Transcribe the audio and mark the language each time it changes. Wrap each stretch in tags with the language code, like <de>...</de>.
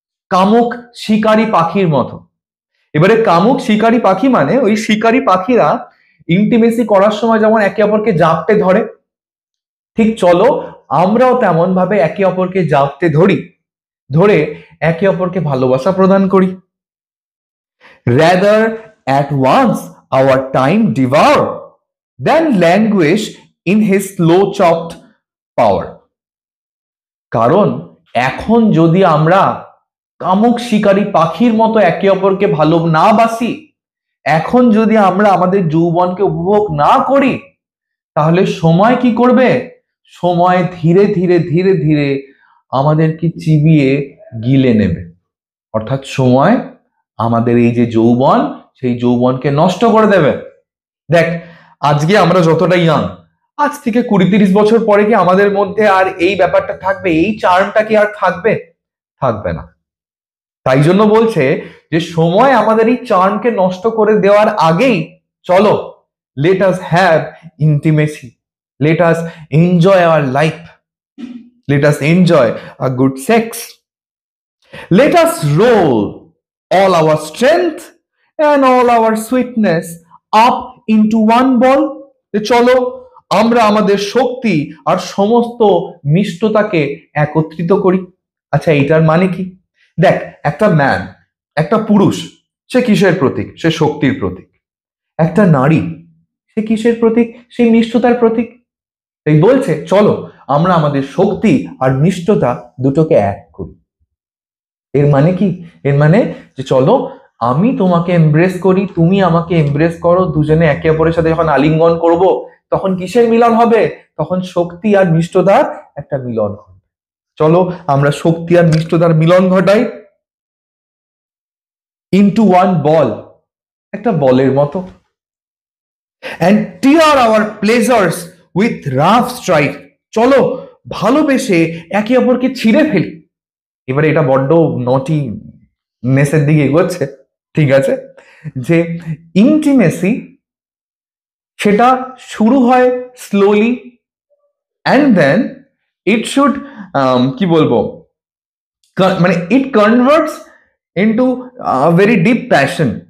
<bn>কামুক শিকারী পাখির মতো। এবারে কামুক শিকারী পাখি মানে ওই শিকারী পাখিরা ইন্টিমেসি করার সময় যেমন একে অপরকে জাপটে ধরে, ঠিক চলো আমরাও তেমন ভাবে একে অপরকে জাপটে ধরি, ধরে একে অপরকে ভালোবাসা প্রদান করি।</bn> <en>rather at once our time devour than languish in his slow chopped power।</en> <bn>কারণ এখন যদি আমরা কামুক শিকারী পাখির মতো একে অপরকে ভালো না বাসি, এখন যদি আমরা আমাদের যৌবনকে উপভোগ না করি, তাহলে সময় কি করবে? সময় ধীরে ধীরে ধীরে ধীরে আমাদেরকে চিবিয়ে গিলে নেবে। অর্থাৎ সময় আমাদের এই যে যৌবন, সেই যৌবনকে নষ্ট করে দেবে। দেখ আজকে আমরা যতটা ইয়াং, আজ থেকে 20-30 বছর পরে কি আমাদের মধ্যে আর এই ব্যাপারটা থাকবে? এই চার্মটা কি আর থাকবে? থাকবে না। তাই জন্য বলছে যে সময় আমাদের এই চার্মকে নষ্ট করে দেওয়ার আগেই চলো</bn> <en>let us have intimacy, let us enjoy our life, let us enjoy a good sex, let us roll all our strength and all our sweetness up into one ball।</en> <bn>চলো আমরা আমাদের শক্তি আর সমস্ত মিষ্টতাকে একত্রিত করি। আচ্ছা এইটার মানে কি? দেখ একটা ম্যান, একটা পুরুষ, সে কিসের প্রতীক? সে শক্তির প্রতীক। একটা নারী, সে কিসের প্রতীক? সেই মিষ্টতার প্রতীক। তাই বলছে চলো আমরা আমাদের শক্তি আর নিষ্ঠতা দুটোকে এক করি। এর মানে কি? এর মানে যে চলো আমি তোমাকে এমব্রেস করি, তুমি আমাকে এমব্রেস করো, দুজনে একে অপরের সাথে যখন আলিঙ্গন করব তখন কিসের মিলন হবে? তখন শক্তি আর নিষ্ঠতার একটা মিলন হবে। চলো আমরা শক্তি আর নিষ্ঠতার মিলন ঘটাই</bn> <en>into one ball,</en> <bn>একটা বলের মতো।</bn> <en>and tear our pleasures with rough strike,</en> <bn>চলো ভালোবেসে একে অপরকে ছিঁড়ে ফেলি। এবারে এটা বড্ড নটি নেসের দিকে এগোচ্ছে, ঠিক আছে? যে</bn> <en>intimacy</en> <bn>সেটা শুরু হয়</bn> <en>slowly and then it should</en> <bn>কি বলবো, মানে</bn> <en>It converts into very deep passion.</en>